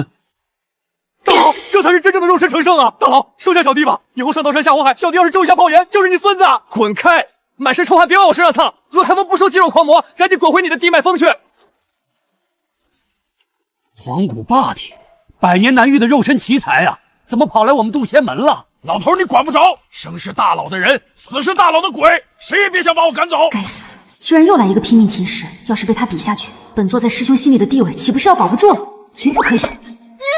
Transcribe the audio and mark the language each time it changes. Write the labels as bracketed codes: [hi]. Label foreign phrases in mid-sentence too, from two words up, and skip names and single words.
[zh] 大佬，這才是真正的肉身成聖啊！大佬，收下小弟吧，以後上刀山下火海，小弟要是中一下炮眼，就是你孫子！滾開！滿身臭汗別往我身上蹭！若看風不收肌肉狂魔，趕緊滾回你的地脈峰去！黃骨霸體，100年難遇的肉身奇才啊，怎麼跑來我們渡仙門了？老頭，你管不着，生是大佬的人，死是大佬的鬼，誰也別想把我趕走！該死！居然又來一個拼命秦時，要是被他比下去，本座在師兄心裡的地位豈不是要保不住了？絕不可以！